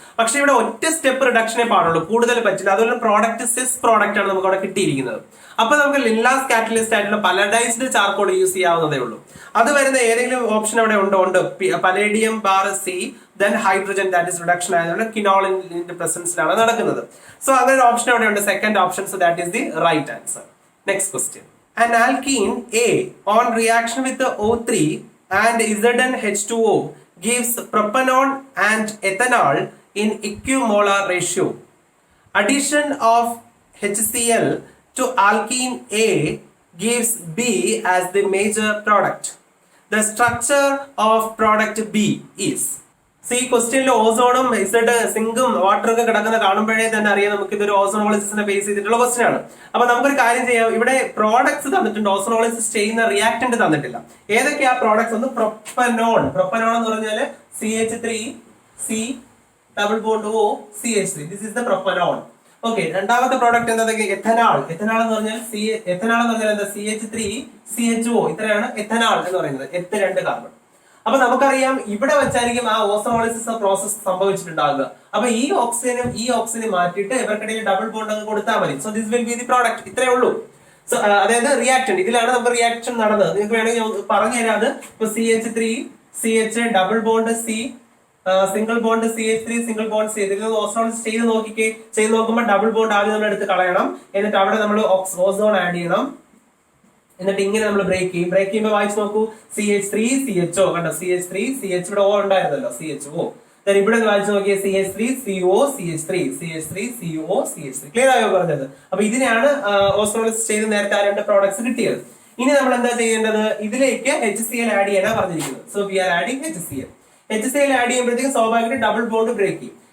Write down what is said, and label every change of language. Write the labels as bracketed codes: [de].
[ml] പക്ഷെ ഇവിടെ ഒറ്റ സ്റ്റെപ്പ് റിഡക്ഷനെ പാടുള്ളൂ, കൂടുതൽ പറ്റില്ല. അതുപോലെ പ്രോഡക്റ്റ് സിസ് പ്രോഡക്റ്റ് ആണ് നമുക്ക് അവിടെ കിട്ടിയിരിക്കുന്നത്. അപ്പൊ നമുക്ക് ലിൻലാസ് കാറ്റലിസ്റ്റ് ആയിട്ടുള്ള പലഡൈസ്ഡ് ചാർക്കോൾ യൂസ് ചെയ്യാവുന്നതേ ഉള്ളൂ. അത് വരുന്ന ഏതെങ്കിലും ഓപ്ഷൻ അവിടെ ഉണ്ട്. Palladium bar C, then hydrogen, that is reduction ആയതുകൊണ്ട് കിനോളിന്റെ പ്രസൻസിലാണ് നടക്കുന്നത്. സോ അങ്ങനെ ഒരു ഓപ്ഷൻ അവിടെ ഉണ്ട്, second option. [en] So that is the right answer. Next question, an alkene A on reaction with the O3 and ZnH2O gives propanol and ethanol in equimolar ratio. Addition of HCl to alkene A gives B as the major product. The structure of product B is. [ml] ഈ ക്വസ്റ്റ്യനിൽ ഓസോണും സിങ്കും വാട്ടറും ഒക്കെ കിടക്കുന്ന കാണുമ്പോഴേ തന്നെ അറിയാം നമുക്ക് ഇതൊരു ഓസോണോളിസിനെ ബേസ് ചെയ്തിട്ടുള്ള ക്വസ്റ്റ്യൻ ആണ്. അപ്പൊ നമുക്കൊരു കാര്യം ചെയ്യാം, ഇവിടെ പ്രോഡക്ട്സ് തന്നിട്ടുണ്ട്, ഓസോണോളിസിസ് ചെയ്യുന്ന റിയാക്ടന്റ് തന്നിട്ടില്ല. ഏതൊക്കെയാ പ്രോഡക്ട്സ്? ഒന്ന് പ്രൊപ്പനോൺ. പ്രൊപ്പനോൺ എന്ന് പറഞ്ഞാല് CH3C double bond O CH3. [en] This is the propanone. [ml] Okay, രണ്ടാമത്തെ പ്രോഡക്റ്റ് എന്താ? എഥനാൽ. എഥനാൽ എന്ന് പറഞ്ഞാൽ എന്താ? CH3CHO. ഇത്രയാണ് എഥനാൽ എന്ന് പറയുന്നത്. 2 കാർബൺ. അപ്പൊ നമുക്കറിയാം ഇവിടെ വെച്ചായിരിക്കും ആ ഓസോണോളിസിസ് പ്രോസസ് സംഭവിച്ചിട്ടുണ്ടാകുക. അപ്പൊ ഈ ഓക്സിജനും മാറ്റിയിട്ട് ഇവർക്കിടയിൽ ഡബിൾ ബോണ്ട് അങ്ങ് കൊടുത്താൽ മതി. [en] So this will be the product. [ml] ഇത്രേ ഉള്ളൂ. സോ അതായത് റിയാക്ഷൻ, ഇതിലാണ് നമുക്ക് റിയാക്ഷൻ നടന്നത്. നിങ്ങൾക്ക് വേണമെങ്കിൽ പറഞ്ഞു തരാം. അത് ഇപ്പൊ CH3CH double bond C, single bond CH3 single bond C. ഇതിൽ ഓസോണോളിസിസ് ചെയ്ത് നോക്കുമ്പോൾ ഡബിൾ ബോണ്ട് ആദ്യം നമ്മൾ എടുത്ത് കളയണം. എന്നിട്ട് അവിടെ നമ്മൾ ഓസോൺ ആഡ് ചെയ്യണം. എന്നിട്ട് ഇങ്ങനെ നമ്മൾ ബ്രേക്ക് ചെയ്യുമ്പോൾ വായിച്ചു നോക്കൂ, CH3CHO കണ്ടോ? CH3CH ഇവിടെ O ഉണ്ടായിരുന്നല്ലോ, CHO. ഇവിടെ വായിച്ചു നോക്കിയ CH3CO CH3CO CH3. ക്ലിയർ ആയോ പറഞ്ഞത്? അപ്പൊ ഇതിനെയാണ് ഓസോണോളിസിസ് ചെയ്ത് നേരത്തെ ആ 2 പ്രോഡക്ട്സ് കിട്ടിയത്. ഇനി നമ്മൾ എന്താ ചെയ്യേണ്ടത്? ഇതിലേക്ക് HCl ആഡ് ചെയ്യാനാണ് പറഞ്ഞിരിക്കുന്നത്. [en] So we are adding HCl. [ml] HCl add ചെയ്യുമ്പോഴത്തേക്ക് സ്വാഭാവികമായിട്ട് ഡബിൾ ബോണ്ട് ബ്രേക്ക് ചെയ്യും.